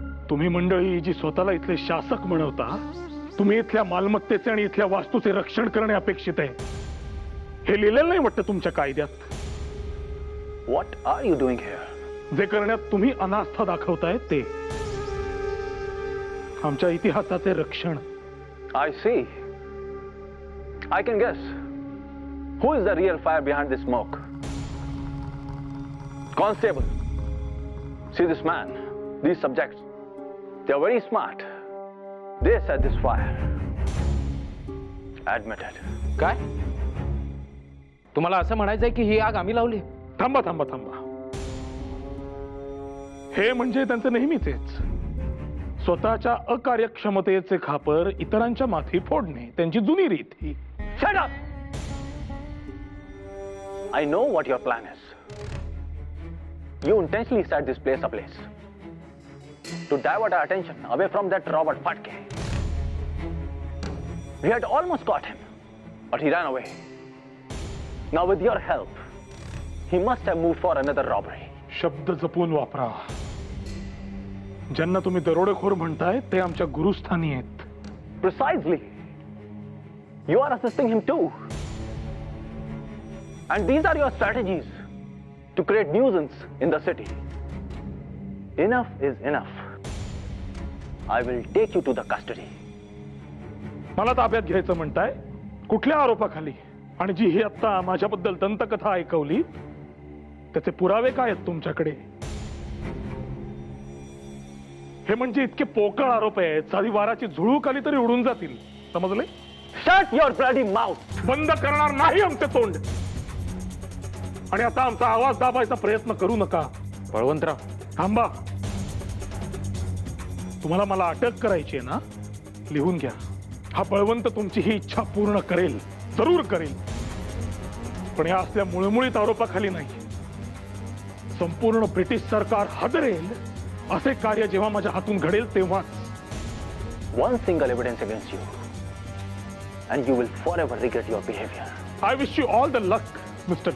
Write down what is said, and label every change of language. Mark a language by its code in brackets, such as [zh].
[mr] तुम्ही मंडळी जी स्वतःला इथले शासक म्हणवता, तुम्ही इथल्या मालमत्तेचे आणि इथल्या वास्तूचे रक्षण करणे अपेक्षित आहे. हे लिहिलेलं नाही वाटतं तुमच्या कायद्यात. [en] What are you doing here? [mr] जे करण्यात तुम्ही अनास्था दाखवताय ते आमच्या इतिहासाचे रक्षण. [en] I see. I can guess. Who is the real fire behind this smoke? Constable, see this man, these subjects. They are very smart. They set this fire. Admit it. [mr] काय? तुम्हाला असं म्हणायचंय की ही आग आम्ही लावली? थांबा थांबा थांबा. हे म्हणजे त्यांचं नेहमीचेच स्वतःच्या अकार्यक्षमतेचे खापर इतरांच्या माथी फोडणे, त्यांची जुनी रीत ही. [en] Shut up! I know what your plan is. You intentionally set this place ablaze to divert our attention away from that Robert Fatke. We had almost caught him, but he ran away. Now with your help, he must have moved for another robbery. [mr] शब्द जपून वापरा. ज्यांना तुम्ही दरोडेखोर म्हणताय ते आमच्या गुरुस्थानी आहेत. [en] Precisely. You are assisting him too. And these are your strategies to create nuisance in the city. Enough is enough. I will take you to the custody. [mr] मला ताब्यात घ्यायचं म्हणताय? कुठल्या आरोपाखाली? आणि जी ही आता माझ्याबद्दल दंतकथा ऐकवली त्याचे पुरावे काय आहेत तुमच्याकडे? हे म्हणजे इतके पोकळ आरोप आहेत, साधी वाराची झुळूक आली तरी उडून जातील. समजले? [en] Shut your bloody mouth! [mr] बंद करणार नाही आमचे तोंड. आणि आता आमचा आवाज दाबायचा प्रयत्न करू नका. बळवंतराव, थांबा. तुम्हाला मला अटक करायची आहे ना? लिहून घ्या. हा बळवंत तुमची ही इच्छा पूर्ण करेल, जरूर करेल. पण या असल्या मुळमुळीत आरोपाखाली नाही. संपूर्ण ब्रिटिश सरकार हादरेल असे कार्य जेव्हा माझ्या हातून घडेल तेव्हाच. [en] One single evidence against you, and you will forever regret your behavior. I wish you all the luck, Mr.